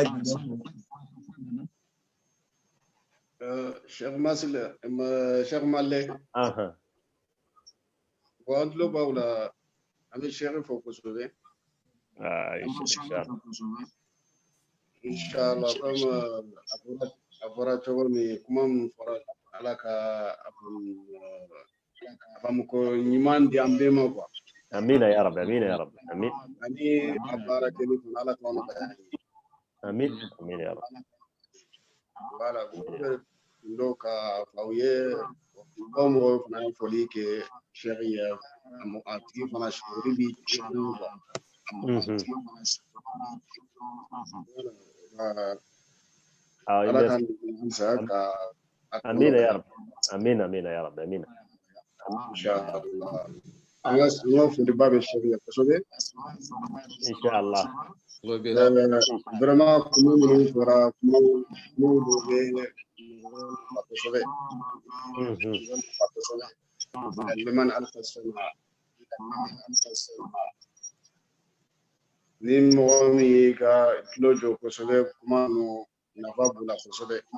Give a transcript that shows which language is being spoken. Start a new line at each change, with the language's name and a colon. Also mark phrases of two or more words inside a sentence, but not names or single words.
Bambara: Cheikh Malek an tulo b'aw la an bɛ Cheikh fo kosɛbɛ inshallah comme a fɔra cogo min kuma min fɔra ala ka famuko ɲuman di an bɛɛ ma quoi
Arabic: آمين يا رب آمين
Bambara: ani a baara kɛli kun ala ka nɔgɔya
Arabic: آمين يا رب
Bambara: voilà donc ka f'aw ye aw mɔgɔw fana ye foli kɛ Cheikh ye a tigi fana sori bi ala ka sa ka
Arabic: آمين يا رب آمين يا رب آمين
Bambara: inshallah an ka foli ba bɛ Cheikh ye kosɛbɛ inshallah vraiment kuma minnu fɔra kuma minnu bɛ kosɛbɛ liman alfasana ni mɔgɔ min y'i ka tulo jɔ kosɛbɛ kuma ninnu nafa b'u la kosɛbɛ